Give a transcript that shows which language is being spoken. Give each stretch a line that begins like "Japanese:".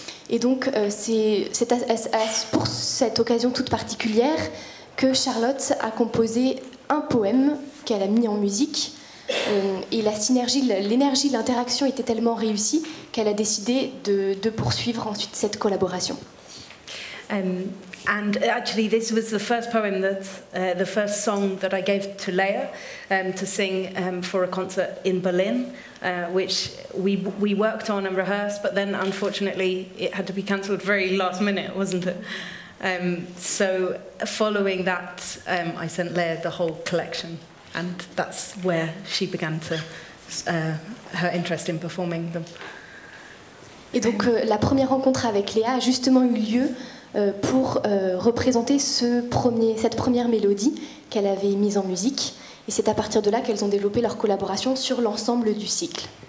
French: Et donc, c'est pour cette occasion toute particulière que Charlotte a composé un poème qu'elle a mis en musique. Et la synergie, l'énergie, l'interaction était tellement réussie qu'elle a décidé de poursuivre ensuite cette collaboration.
English: And actually, this was the first poem the first song that I gave to Léa to sing for a concert in Berlin, which we worked on and rehearsed, but then unfortunately it had to be cancelled very last minute, wasn't it? So following that, I sent Léa the whole collection, and that's where she began her interest in performing them.
French: Et donc la première rencontre avec Léa a justement eu lieu pour représenter cette première mélodie qu'elle avait mise en musique. Et c'est à partir de là qu'elles ont développé leur collaboration sur l'ensemble du cycle.